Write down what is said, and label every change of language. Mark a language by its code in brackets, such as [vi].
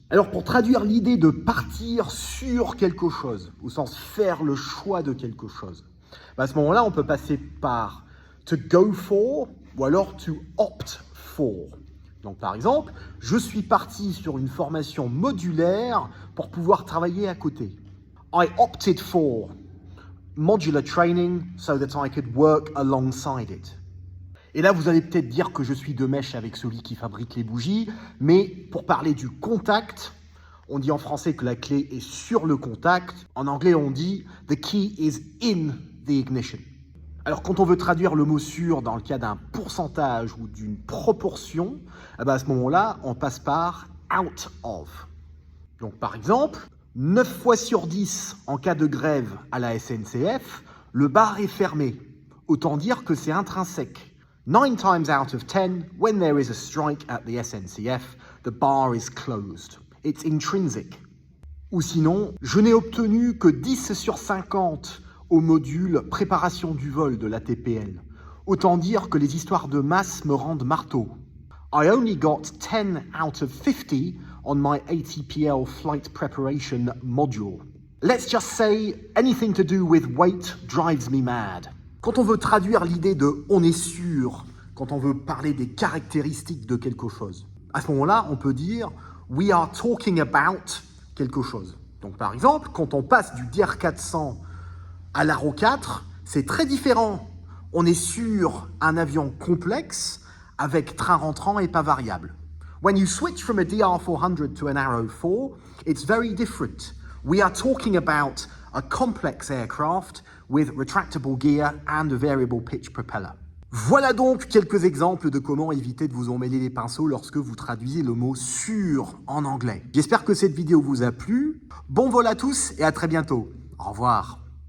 [fr] Alors pour traduire l'idée de partir sur quelque chose, au sens faire le choix de quelque chose, à ce moment-là, on peut passer par « [en] to go for [fr] » ou alors « [en] to opt for ». [fr] Donc par exemple, je suis parti sur une formation modulaire pour pouvoir travailler à côté. [en] I opted for modular training so that I could work alongside it. [fr] Et là, vous allez peut-être dire que je suis de mèche avec celui qui fabrique les bougies, mais pour parler du contact, on dit en français que la clé est sur le contact. En anglais, on dit « [en] the key is in the ignition ». [fr] Alors, quand on veut traduire le mot « sûr » dans le cas d'un pourcentage ou d'une proportion, à ce moment-là, on passe par « out of ». Donc, par exemple, 9 fois sur 10 en cas de grève à la SNCF, le bar est fermé. Autant dire que c'est intrinsèque. [en] 9 times out of 10, when there is a strike at the SNCF, the bar is closed. It's intrinsic. [fr] Ou sinon, je n'ai obtenu que 10 sur 50 au module préparation du vol de l'ATPL. Autant dire que les histoires de masse me rendent marteau. [en] I only got 10 out of 50 on my ATPL flight preparation module. Let's just say anything to do with weight drives me mad. [fr] Quand on veut traduire l'idée de « on est sûr », quand on veut parler des caractéristiques de quelque chose, à ce moment-là, on peut dire « [en] we are talking about [fr] quelque chose ». Donc par exemple, quand on passe du DR400 à l'Aro 4, c'est très différent. On est sur un avion complexe avec train rentrant et pas variable. [en] When you switch from a DR400 to an Arrow 4, it's very different. We are talking about a complex aircraft with retractable gear and a variable pitch propeller. [fr] Voilà donc quelques exemples de comment éviter de vous emmêler les pinceaux lorsque vous traduisez le mot « sûr » en anglais. J'espère que cette vidéo vous a plu. Bon vol à tous et à très bientôt. Au revoir.